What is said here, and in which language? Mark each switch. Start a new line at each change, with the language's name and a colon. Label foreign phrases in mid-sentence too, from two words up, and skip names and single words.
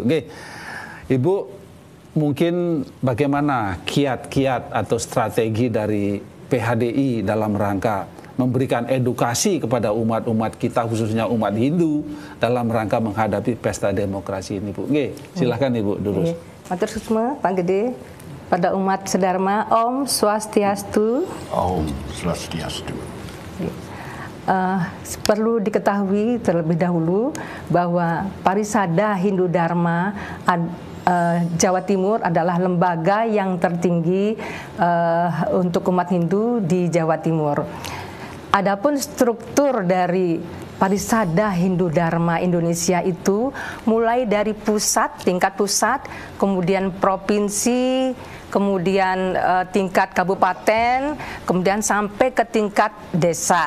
Indonesian: Oke, Ibu, mungkin bagaimana kiat-kiat atau strategi dari PHDI dalam rangka memberikan edukasi kepada umat-umat kita khususnya umat Hindu dalam rangka menghadapi pesta demokrasi ini, Bu. Oke, silahkan Ibu dulu.
Balinese: Matur suksma
Indonesian: Pak Gede, pada umat sedharma,
Balinese: Om Swastiastu. Om Swastiastu.
Indonesian: Perlu diketahui terlebih dahulu bahwa Parisada Hindu Dharma Jawa Timur adalah lembaga yang tertinggi untuk umat Hindu di Jawa Timur. Adapun struktur dari Parisada Hindu Dharma Indonesia itu mulai dari pusat, tingkat pusat, kemudian provinsi, kemudian tingkat kabupaten, kemudian sampai ke tingkat desa.